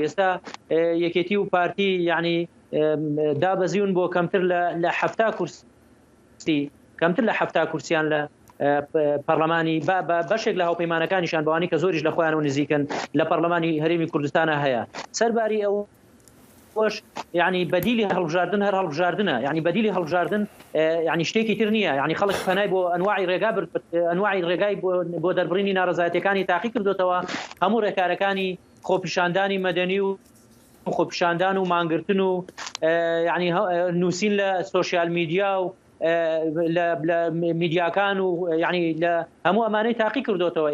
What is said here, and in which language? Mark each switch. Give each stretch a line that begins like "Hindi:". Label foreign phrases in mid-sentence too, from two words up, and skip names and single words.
Central Kurdish: ئێستا یەکێتی و پارتی یعنی دابەزیون بۆ کەمتر لە 70 کورسی کەمتر لە 70 کورسیان لە پەرلەمانی بەشێک لە هاوپەیمانەکانیشان بەوانی کە زۆریش لە خۆیان و نزیکن لە پەرلەمانی هەرێمی کوردستانە هەیە. سەرباری ئەو يعني بديلي هالبجاردن هر هالبجاردنه يعني بديلي هالبجاردن يعني شتێکی تر نییە يعني خەڵک پەنای بۆ ئەنواعی ڕێگا ئەنواعی ڕێگای بۆ دەربڕینی ناڕزایەتەکانی تاقی کردوتەوە هەموو ڕێکارەکانی خۆپیشاندانی مەدەنی و خۆپیشاندان و مانگرتن و يعني نووسین لە سوۆسیال میدیا و لە میدیاکان و یعنی لە هەموو ئەمانەی تاقی کردوتەوە.